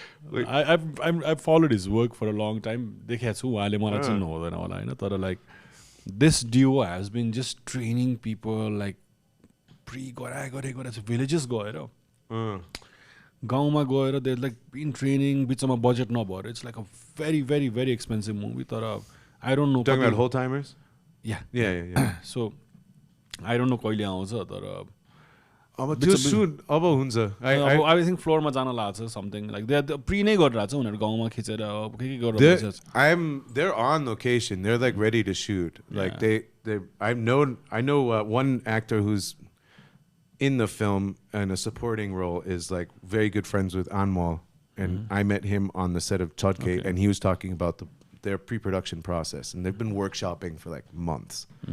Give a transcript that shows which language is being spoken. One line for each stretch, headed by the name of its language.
English: Like, I've followed his work for a long time. Like this duo has been just training people like villages
Nepali: गाउँमा गएर
English: they're like been training
Nepali: बिचमा budget नभएर
English: it's like a very very very expensive movie तर I don't know. Talking about whole timers? Yeah. So I don't know
Nepali: कहिले आउँछ तर अब त्यो सुन अब हुन्छ
English: I think
Nepali: फ्लोरमा जान लाग्छ
English: something like they pre
Nepali: नै गरिरहेछ उनीहरु गाउँमा खिचेर के गरेर
English: they're on location. They're like ready to shoot. Like I know one actor who's in the film and a supporting role is like very good friends with Anmol, and I met him on the set of Chodke, and he was talking about their pre-production process, and they've been workshopping for like months.